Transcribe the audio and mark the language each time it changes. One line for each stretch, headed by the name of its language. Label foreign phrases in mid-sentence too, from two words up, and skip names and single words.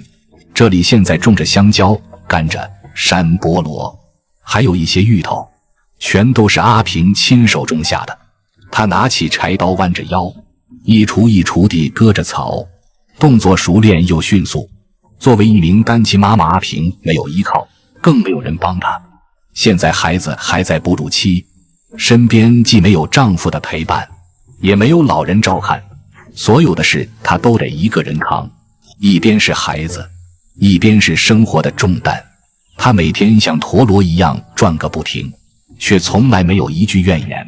Chinese: 這裡現在種着香蕉、甘蔗、山菠蘿，還有一些芋頭，全都是阿平親手種下的。他拿起柴刀，彎着腰，一鋤一鋤地割着草，動作熟練又迅速。作為一名單親媽媽，阿平沒有依靠，更沒有人幫她。現在孩子還在哺乳期，身邊既沒有丈夫的陪伴，也沒有老人照看，所有的事她都得一個人扛。一邊是孩子，一邊是生活的重擔，她每天像陀螺一樣轉個不停，卻從來沒有一句怨言。